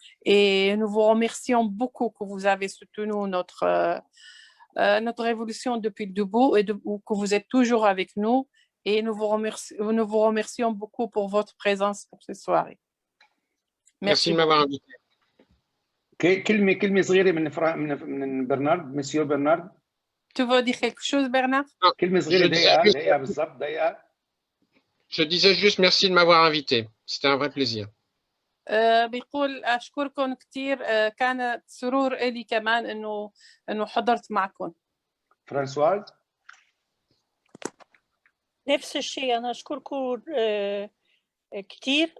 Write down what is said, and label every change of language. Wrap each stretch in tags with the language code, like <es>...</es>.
<fr>Et nous vous remercions beaucoup que vous avez soutenu notre révolution depuis le début et que vous êtes toujours avec nous. Et nous vous remercions beaucoup pour votre présence pour cette soirée. Merci de m'avoir invité.</fr> <ar>كلمة صغيرة من برنارد، مسيو برنارد.</ar> <fr>Tu veux dire quelque chose, Bernard?</fr> <ar>كلمة صغيرة دقيقة بالضبط دقيقة.</ar> <fr>Je disais juste merci de m'avoir invité. C'était un vrai plaisir.</fr> <ar>بيقول أشكركم كثير، كان سرور إلي كمان إنه حضرت معكم. فرانسواز. نفس الشيء، أنا أشكركم كثير.</ar>